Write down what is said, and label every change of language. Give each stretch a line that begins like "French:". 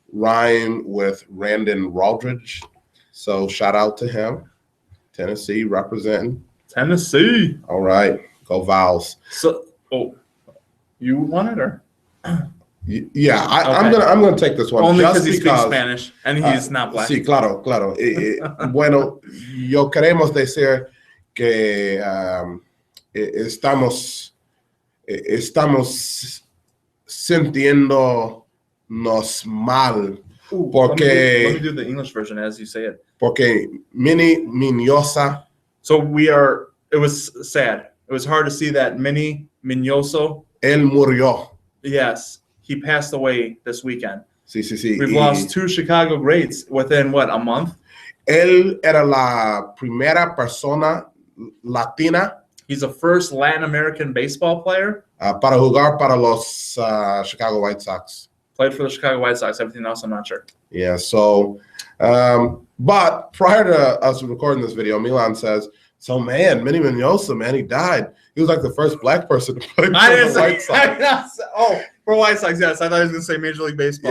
English: Rhyme with Randon Waldridge. So shout out to him. Tennessee representing. Tennessee. All right. Go Vols. So you want it or? Yeah, I'm gonna take this one. Only because he speaks Spanish and he's not black.
Spanish: Sí, claro. Bueno, yo queremos decir que estamos sintiéndonos mal porque
English: let me do the English version as you say it.
Spanish: Porque Minnie Miñosa.
English: So it was sad. It was hard to see that Minnie Miñoso.
Spanish: Él murió.
English: Yes, he passed away this weekend.
Spanish: Sí.
English: We've lost 2 Chicago greats within a month.
Spanish: Él era la primera persona latina.
English: He's the first Latin American baseball player.
Spanish: Para jugar para los Chicago White Sox.
English: Played for the Chicago White Sox. Everything else, I'm not sure. Yeah, so, but prior to us recording this video, Milan says, so, man, Minnie Miñosa, man, he died. He was like the first black person to play for the White Sox. For White Sox, yes. I thought he was going to say Major League Baseball.